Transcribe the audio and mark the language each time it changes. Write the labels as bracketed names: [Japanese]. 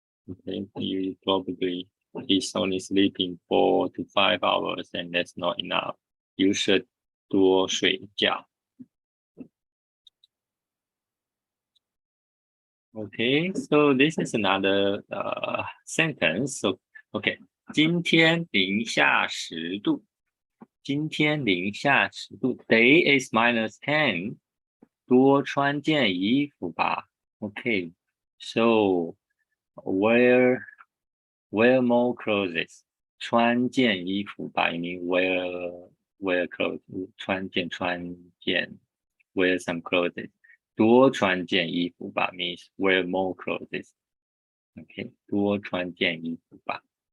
[English] Okay, you probably is only sleeping 4 to 5 hours, and that's not enough. You should [Chinese] 多睡觉. [English] Okay, so this is another sentence. [Chinese] So, okay, 今天零下10度. 今天零下10度. [English] Day is -10. [Chinese] 多穿件衣服吧. [English] Okay, so wear more clothes. [Chinese] 穿件衣服吧, [English] I mean wear clothes. [Chinese] 穿件, [English] wear some clothes. [Chinese] 多穿件衣服吧 [English] means wear more clothes. [Chinese] Okay, 多穿件衣服吧.